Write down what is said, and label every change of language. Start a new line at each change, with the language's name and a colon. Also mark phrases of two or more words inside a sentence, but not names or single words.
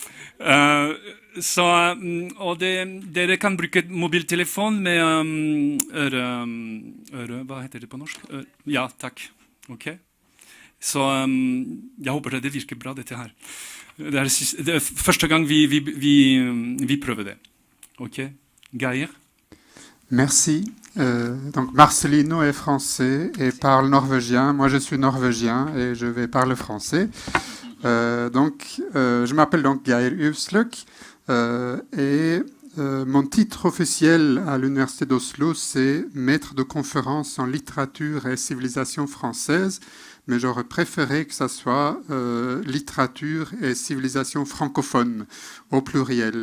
Norwegian: Dere kan bruke mobiltelefon med hva heter det på norsk? Ja, takk. Ok. Så jeg håper det virker bra, dette her. Det er første gang vi prøver det. Ok, Geir?
French: Merci. Donc Marcelino est français et parle norvégien. Moi, je suis norvégien et je vais parler français. Je m'appelle donc Geir Uvsløk et mon titre officiel à l'Université d'Oslo, c'est maître de conférence en littérature et civilisation française, mais j'aurais préféré que ça soit littérature et civilisation francophone au pluriel.